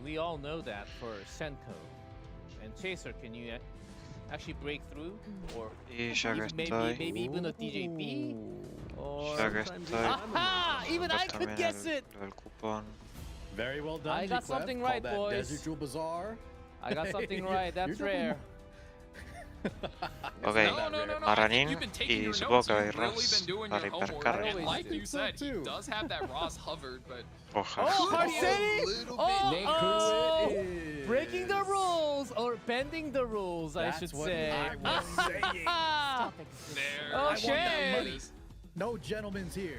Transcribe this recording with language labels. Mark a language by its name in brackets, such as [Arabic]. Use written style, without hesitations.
[English] We all know that for Senko. And Chaser, can you actually break through? Or maybe even a DJB? Or... Aha! Even I could guess it! Very well done. I got something right, boys. Desert Jewel Bazaar. I got something right. That's rare. [Spanish] Ok, Maranin y supongo que hay Ross para hipercarga. [English] Like you said, he does have that Ross hovered, but... Oh, Harsetti! Oh, breaking the rules, or bending the rules, I should say. I was saying. There. Oh, shit! No gentlemen's here.